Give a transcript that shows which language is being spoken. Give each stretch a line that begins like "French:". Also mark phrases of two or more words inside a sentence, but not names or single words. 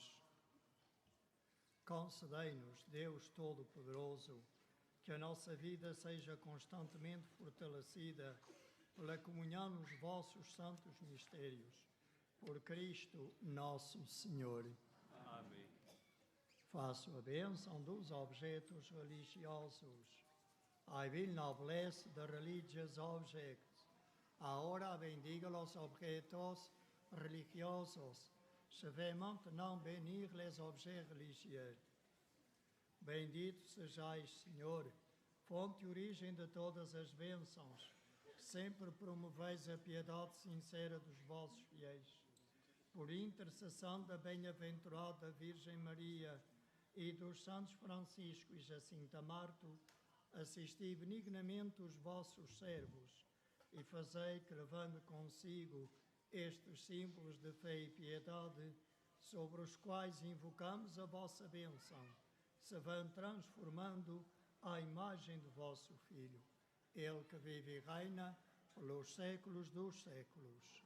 Portuguese: Concedei-nos, Deus Todo-Poderoso, que a nossa vida seja constantemente fortalecida pela comunhão nos vossos santos mistérios. Por Cristo nosso Senhor. Amém. Faço a bênção dos objetos religiosos.
English: I will now bless the religious objects.
Spanish: Ahora bendiga los objetos religiosos.
French: Je vais maintenant bénir les objets religieux.
Portuguese: Bendito sejais, Senhor, fonte e origem de todas as bênçãos. Sempre promoveis a piedade sincera dos vossos fiéis. Por intercessão da bem-aventurada Virgem Maria e dos santos Francisco e Jacinta Marto, assisti benignamente os vossos servos e fazei que, levando consigo estes símbolos de fé e piedade, sobre os quais invocamos a vossa bênção, se vão transformando à imagem do vosso Filho, Ele que vive e reina pelos séculos dos séculos.